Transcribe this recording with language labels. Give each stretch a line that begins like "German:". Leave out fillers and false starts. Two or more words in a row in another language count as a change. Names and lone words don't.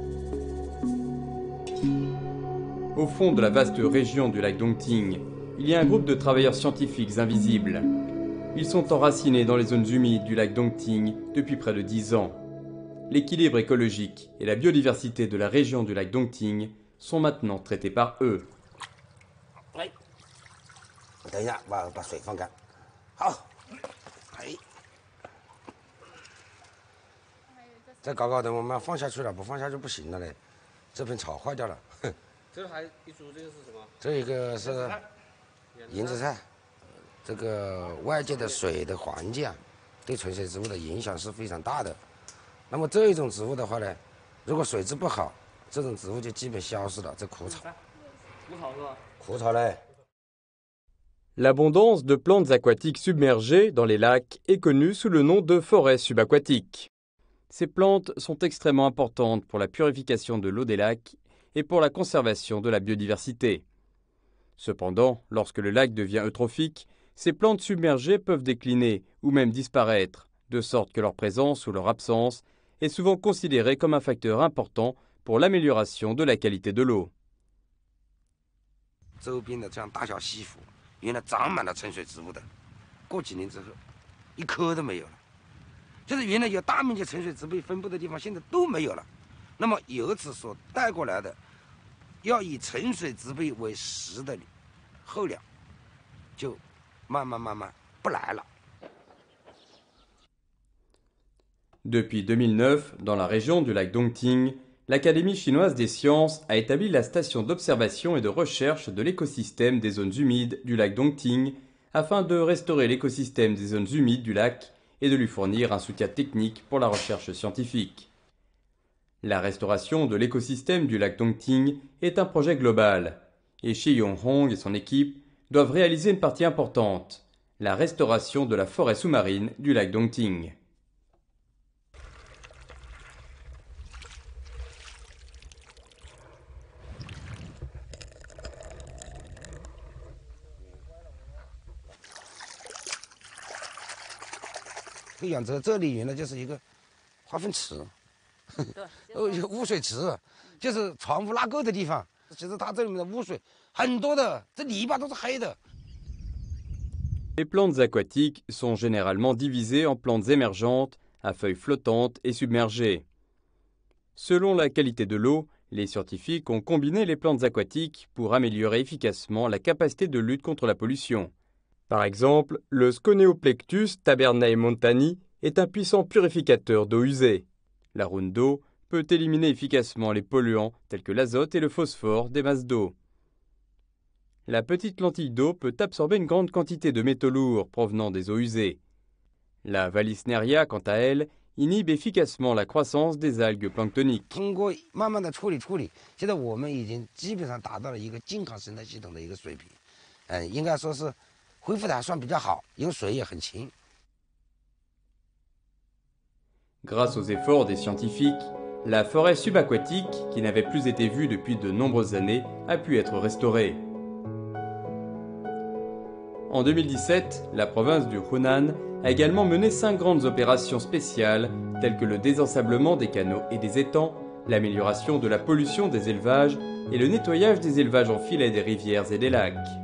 French: Au fond de la vaste région du lac Dongting, il y a un groupe de travailleurs scientifiques invisibles. Ils sont enracinés dans les zones humides du lac Dongting depuis près de 10 ans. L'équilibre écologique et la biodiversité de la région du lac Dongting sont maintenant traités par eux.
Chinese: 等一下，把水放干。好，哎，再搞搞，等我们放下去了，不放下就不行了嘞。这片草坏掉了。这还一株，这个是什么？这一个是银子菜。这个外界的水的环境啊，对纯水植物的影响是非常大的。那么这一种植物的话呢，如果水质不好，这种植物就基本消失了。这枯草，枯草是吧？枯草嘞。
French: L'abondance de plantes aquatiques submergées dans les lacs est connue sous le nom de forêts subaquatiques. Ces plantes sont extrêmement importantes pour la purification de l'eau des lacs et pour la conservation de la biodiversité. Cependant, lorsque le lac devient eutrophique, ces plantes submergées peuvent décliner ou même disparaître, de sorte que leur présence ou leur absence est souvent considérée comme un facteur important pour l'amélioration de la qualité de l'eau.
Chinese: 周边的这样大小溪湖，原来长满了沉水植物的，过几年之后，一棵都没有了。就是原来有大面积沉水植被分布的地方，现在都没有了。那么由此所带过来的，要以沉水植被为食的候鸟，就慢慢不来了。
French: Depuis 2009, dans la région du lac Dongting, l'Académie chinoise des sciences a établi la station d'observation et de recherche de l'écosystème des zones humides du lac Dongting afin de restaurer l'écosystème des zones humides du lac et de lui fournir un soutien technique pour la recherche scientifique. La restauration de l'écosystème du lac Dongting est un projet global et Shi Yonghong et son équipe doivent réaliser une partie importante, la restauration de la forêt sous-marine du lac Dongting.
Chinese: 培养者这里原来就是一个化粪池，污水池，就是船夫拉钩的地方。其实它这里面的污水很多的，这泥巴都是黑的。
French: Les plantes aquatiques sont généralement divisées en plantes émergentes, à feuilles flottantes et submergées. Selon la qualité de l'eau, les scientifiques ont combiné les plantes aquatiques pour améliorer efficacement la capacité de lutte contre la pollution. Par exemple, le Sconeoplectus tabernae montani est un puissant purificateur d'eau usée. La ronde d'eau peut éliminer efficacement les polluants tels que l'azote et le phosphore des masses d'eau. La petite lentille d'eau peut absorber une grande quantité de métaux lourds provenant des eaux usées. La Vallisneria, quant à elle, inhibe efficacement la croissance des algues planctoniques.
Chinese: 通过慢慢的处理，现在我们已经基本上达到了一个健康生态系统的一个水平，应该说是恢复的还算比较好，因为水也很清。
French: Grâce aux efforts des scientifiques, la forêt subaquatique, qui n'avait plus été vue depuis de nombreuses années, a pu être restaurée. En 2017, la province du Hunan a également mené 5 grandes opérations spéciales, telles que le désensablement des canaux et des étangs, l'amélioration de la pollution des élevages et le nettoyage des élevages en filet des rivières et des lacs.